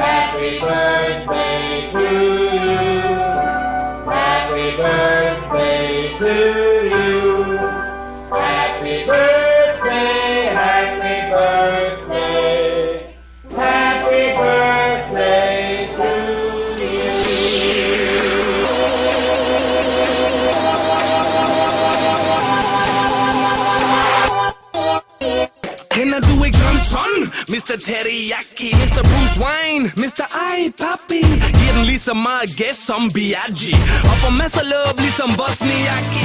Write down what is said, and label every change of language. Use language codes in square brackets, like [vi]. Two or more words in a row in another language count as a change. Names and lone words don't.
[en] Happy birthday to you. Happy birthday to you. Happy birthday, happy birthday. Happy birthday to [da] Kender du ikke nogen sådan? Mr. Teriyaki, Mr. Bruce Wayne, Mr. Ej, papi. Giver den lige så meget gas som Biaggi. Og får masser løb ligesom Bosniaki.